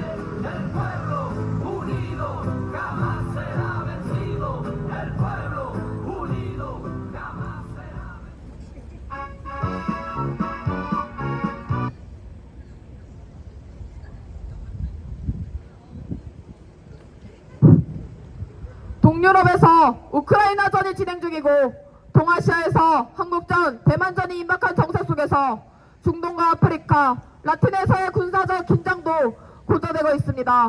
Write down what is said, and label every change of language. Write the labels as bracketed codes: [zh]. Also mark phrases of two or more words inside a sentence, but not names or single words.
[es] El pueblo unido jamás será vencido. El pueblo unido jamás será [ko] 동유럽에서 우크라이나전이 진행 중이고 동아시아에서 한국전, 대만전이 임박한 정세 속에서 중동과 아프리카, 라틴에서의 군사적 긴장도 고조되고 있습니다.